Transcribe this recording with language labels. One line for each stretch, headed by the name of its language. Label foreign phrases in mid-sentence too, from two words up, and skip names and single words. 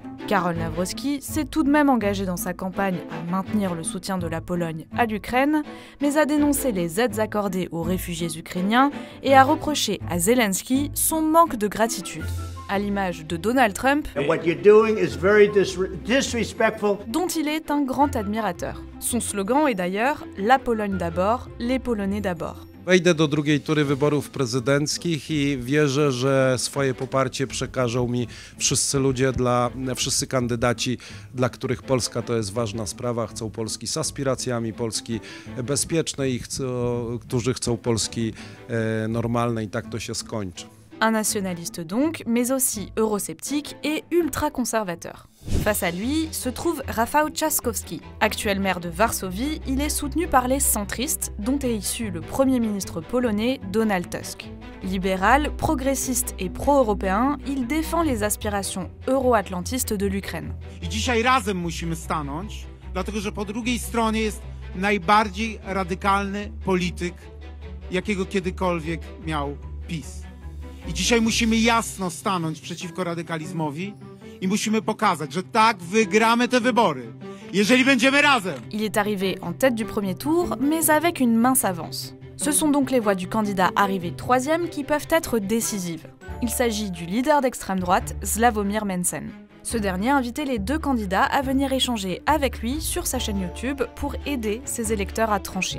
French: Karol Nawrocki s'est tout de même engagé dans sa campagne à maintenir le soutien de la Pologne à l'Ukraine, mais a dénoncé les aides accordées aux réfugiés ukrainiens et a reproché à Zelensky son manque de gratitude. À l'image de Donald Trump, dont il est un grand admirateur. Son slogan est d'ailleurs « La Pologne d'abord, les Polonais d'abord ».
Polish: Wejdę do drugiej tury wyborów prezydenckich i wierzę, że swoje poparcie przekażą mi wszyscy kandydaci, dla których Polska to jest ważna sprawa, chcą Polski z aspiracjami, Polski bezpiecznej i którzy chcą Polski normalnej i tak to się skończy.
French: Un nationaliste donc, mais aussi eurosceptique et ultra-conservateur. Face à lui se trouve Rafał Trzaskowski. Actuel maire de Varsovie, il est soutenu par les centristes, dont est issu le Premier ministre polonais Donald Tusk. Libéral, progressiste et pro-européen, il défend les aspirations euro-atlantistes de l'Ukraine.
Polish: I dzisiaj razem musimy stanąć, dlatego że po drugiej stronie jest najbardziej radykalny polityk, jakiego kiedykolwiek miał PiS. I dzisiaj musimy jasno stanąć przeciwko radykalizmowi i musimy pokazać, że tak wygramy te wybory, jeżeli będziemy razem.
French: Il est arrivé en tête du premier tour, mais avec une mince avance. Ce sont donc les voix du candidat arrivé 3e qui peuvent être décisives. Il s'agit du leader d'extrême droite, Sławomir Mencen. Ce dernier a invité les deux candidats à venir échanger avec lui sur sa chaîne YouTube pour aider ses électeurs à trancher.